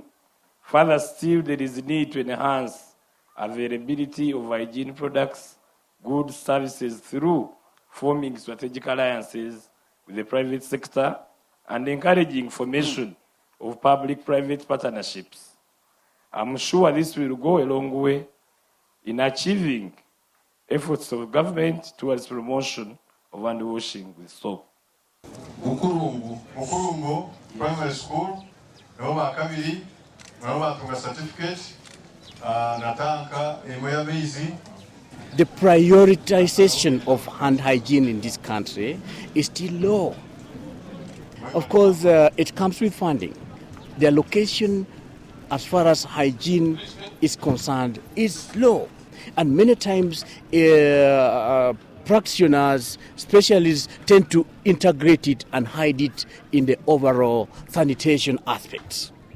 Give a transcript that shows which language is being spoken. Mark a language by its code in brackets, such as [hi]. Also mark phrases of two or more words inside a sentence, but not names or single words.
[en] Further still, there is a need to enhance availability of hygiene products, goods, services through forming strategic alliances with the private sector and encouraging formation of public-private partnerships. I'm sure this will go a long way in achieving efforts of government towards promotion of hand washing with soap. [nyn] Mukurumbu Primary School, Noma Kabiri, Noma Tunga Certificate, Natanka, Emoyabizi. [en] The prioritization of hand hygiene in this country is still low. Of course, it comes with funding. The allocation as far as hygiene is concerned is low. And many times practitioners, specialists tend to integrate it and hide it in the overall sanitation aspects.